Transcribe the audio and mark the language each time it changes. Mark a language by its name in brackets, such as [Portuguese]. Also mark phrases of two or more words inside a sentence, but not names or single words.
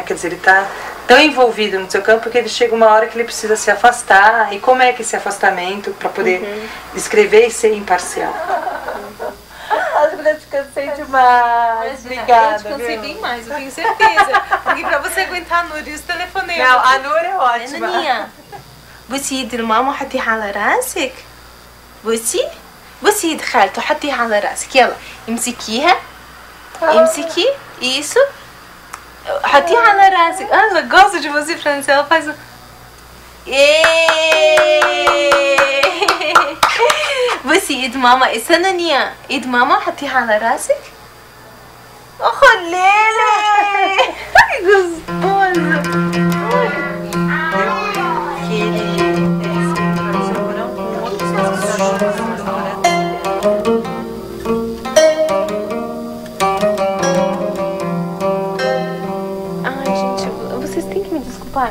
[Portuguese] Quer dizer, ele está tão envolvido no seu campo que ele chega uma hora que ele precisa se afastar. E como é que esse afastamento para poder escrever e ser imparcial? As mulheres cansei demais. Obrigada. Eu te cansei bem mais, eu tenho certeza. Porque pra você aguentar a Núria, os telefonemas. Não, a Núria é ótima. [Arabic] نانيا بصي يد الماما حطيها على راسك. بصي يد خالته حطيها على راسك. يلا امسكيها. امسكي isso. حطيها على راسك. [Portuguese] Ela gosta de você, Francine. Ela faz [Arabic] بصي ايد ماما استنى نيا ايد ماما حطيها على راسك خليلي gostoso. [Portuguese] Ai, gente, vocês têm que me desculpar.